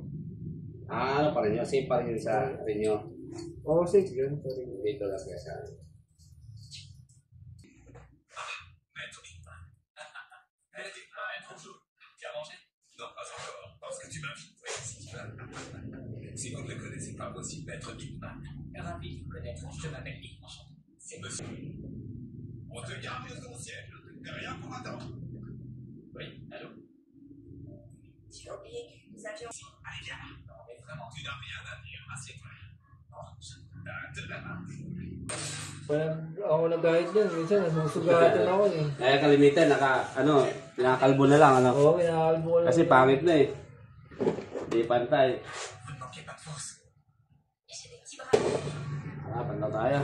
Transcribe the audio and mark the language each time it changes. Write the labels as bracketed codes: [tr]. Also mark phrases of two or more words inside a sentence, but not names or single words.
[tl] Ano pa rin yun? Same pa rin yun sa Renyo? Oo, safe yun. Sorry. Dito lang kaya [fr] Si vous ne le connaissez pas, voici Maître Bigman. Ravi de vous connaître, je m'appelle Big Enchanté. C'est monsieur. On te garde les anciennes, t'es rien pour attendre. Oui, allô? Tu as oublié que nous avions... Allez, viens là. Non, mais vraiment, tu n'as rien à dire, assieds-toi. Non, je de la main. [tl] Pag ako nag-guide dyan, minsan nasusugatan ako eh. Kaya kalimitan, pinakalbo na lang, ano? Oo, pinakalbo lang. Kasi pangit na eh. Hindi pantay. Pantay tayo.